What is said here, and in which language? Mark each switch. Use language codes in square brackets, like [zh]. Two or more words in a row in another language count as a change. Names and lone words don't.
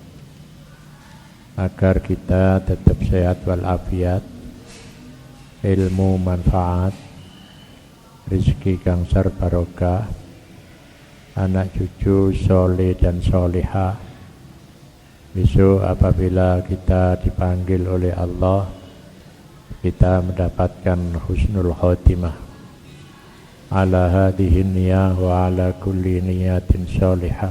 [id] agar kita tetap sehat walafiat, ilmu manfaat, rezeki kang sar barokah, anak cucu soleh dan soleha. Besok apabila kita dipanggil oleh Allah, kita mendapatkan [ar] حسن الخاتمة على هذه النية وعلى كل نية صالحة.